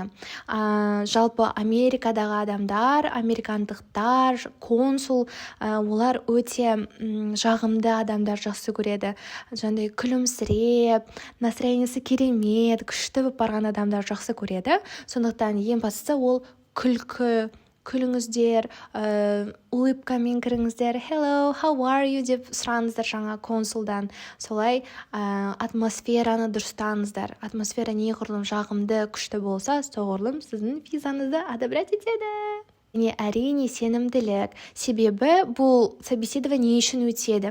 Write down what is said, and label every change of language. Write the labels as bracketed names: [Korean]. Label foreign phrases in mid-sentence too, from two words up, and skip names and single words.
[Kazakh] Жалпы Америкадағы адамдар, американдықтар, консул, олар өте жағымды адамдар жақсы көреді. Жандай күлімсіреп, настроениесі керемет, күшті болып барған адамдар жақсы көреді. Сондықтан ең бастысы ол күліңіздер, улыбкамен кіріңіздер, [English] hello, how are you [Kazakh] деп сұраңыздар жаңа консулдан. Солай атмосфераны дұрыстаңыздар. Атмосфера неғұрлым жағымды, күшті болса, соғұрлым сіздің визаңызды одобрять етеді. Және әрине сенімділік. Себебі бұл собеседование үшін өтеді.